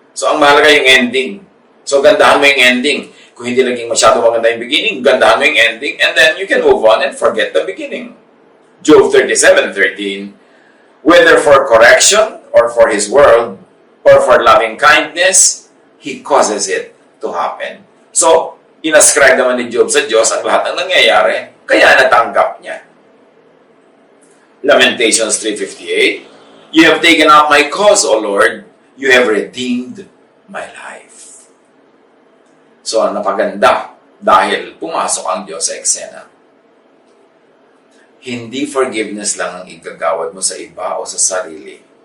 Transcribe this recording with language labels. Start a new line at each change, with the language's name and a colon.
Filipino: So, ang mahalaga yung ending. So, gandahan mo yung ending. Kung hindi naging masyado maganda yung beginning, gandahan mo yung ending,
English: and then you can move on and forget the beginning. Job 37:13, whether for correction or for his word or for loving kindness, he causes it to happen.
Filipino: So, inascribe naman ni Job sa Diyos ang lahat ng nangyayari, kaya natanggap niya.
English: Lamentations 3:58, you have taken up my cause, O Lord, you have redeemed my life.
Filipino: So, napaganda dahil pumasok ang Diyos sa eksena. Hindi forgiveness lang ang igagawad mo sa iba o sa sarili.